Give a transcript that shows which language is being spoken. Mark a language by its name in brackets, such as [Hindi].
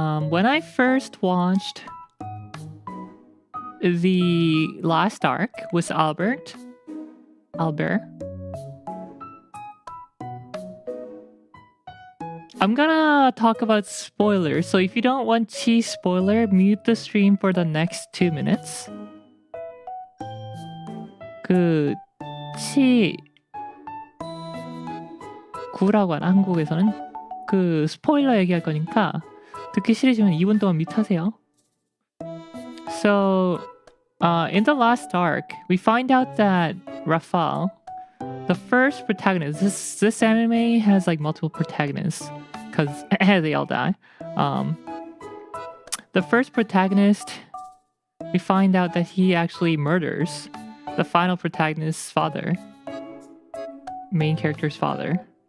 [English] When I first watched the last arc with Albert, I'm gonna talk about spoilers. So if you don't want cheese spoiler, mute the stream for the next 2 minutes. [Korean] 그 치 구라고 하나 한국에서는 그 스포일러 얘기할 거니까 듣기 싫으시면 2분 동안 뮤트하세요. [English] So, in the last arc, we find out that Rafal, the first protagonist, this anime has like multiple protagonists because they all die. The first protagonist, we find out that he actually murders the final protagonist's father, main character's father.